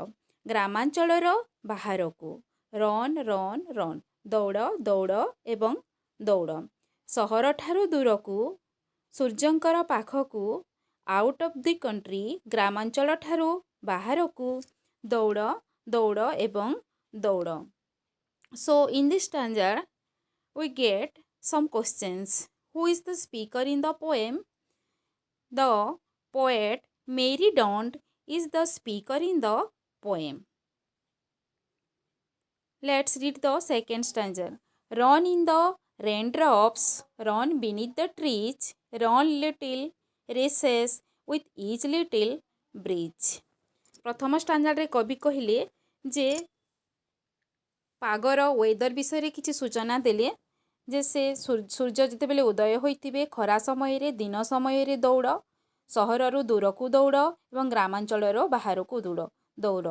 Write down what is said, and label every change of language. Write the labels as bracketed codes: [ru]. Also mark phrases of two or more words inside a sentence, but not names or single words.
[or] ଗ୍ରାମାଞ୍ଚଳର ବାହାରକୁ। [en] run run run [or] ଦୌଡ଼ ଦୌଡ଼ ଏବଂ ଦୌଡ଼। ସହରଠାରୁ ଦୂରକୁ। ସୂର୍ଯ୍ୟଙ୍କର ପାଖକୁ। [en] out of the country [or] ଗ୍ରାମାଞ୍ଚଳଠାରୁ ବାହାରକୁ। ଦୌଡ଼ ଦୌଡ଼ ଏବଂ ଦୌଡ଼। [en] So in this stanza we get some questions. Who is the speaker in the poem? The poet Mary Dont is the speaker in the poem. Let's read the second stanza. Run in the raindrops, run beneath the trees, run little races with each little breeze. [or] ପ୍ରଥମ ଷ୍ଟାଣ୍ଡାର୍ଡ଼ରେ କବି କହିଲେ ଯେ ପାଗର ୱେଦର ବିଷୟରେ କିଛି ସୂଚନା ଦେଲେ ଯେ ସେ ସୂର୍ଯ୍ୟ ଯେତେବେଳେ ଉଦୟ ହୋଇଥିବେ ଖରା ସମୟରେ ଦିନ ସମୟରେ ଦୌଡ଼। ସହରରୁ ଦୂରକୁ ଦୌଡ଼ ଏବଂ ଗ୍ରାମାଞ୍ଚଳର ବାହାରକୁ ଦୌଡ଼।